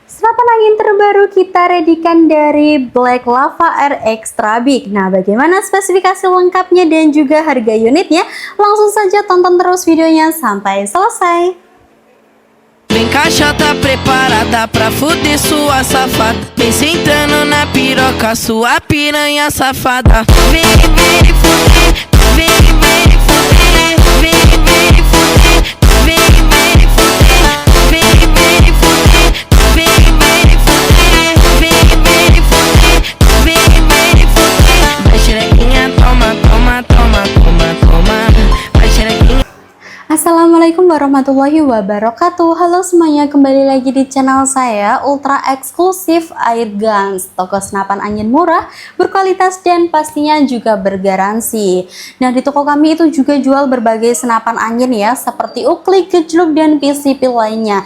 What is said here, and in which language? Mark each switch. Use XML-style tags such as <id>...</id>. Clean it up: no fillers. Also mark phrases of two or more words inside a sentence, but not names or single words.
<id>Senapan angin terbaru kita redikan dari Black Lava Air Extra Big. Nah, bagaimana spesifikasi lengkapnya dan juga harga unitnya? Langsung saja tonton terus videonya sampai selesai.</id> <pt>Vem caixa tá preparada pra fuder sua safada. Vem sentando na piroca, sua piranha safada. Vem, vem fuder, vem, vem fuder, vem, vem fuder, vem, vem fuder, vem, vem fuder, vem, vem fuder, vem, vem fuder, vem, vem fuder. Vai xerequinha, toma, toma, toma, toma, toma. Vai xerequinha.</pt> <ar>السلام عليكم ورحمة الله وبركاته.</ar> <id>Halo semuanya, kembali lagi di channel saya Ultra Eksklusif Air Guns, toko senapan angin murah, berkualitas dan pastinya juga bergaransi. Nah, di toko kami itu juga jual berbagai senapan angin ya, seperti uklik, gejluk, dan PCP lainnya.</id>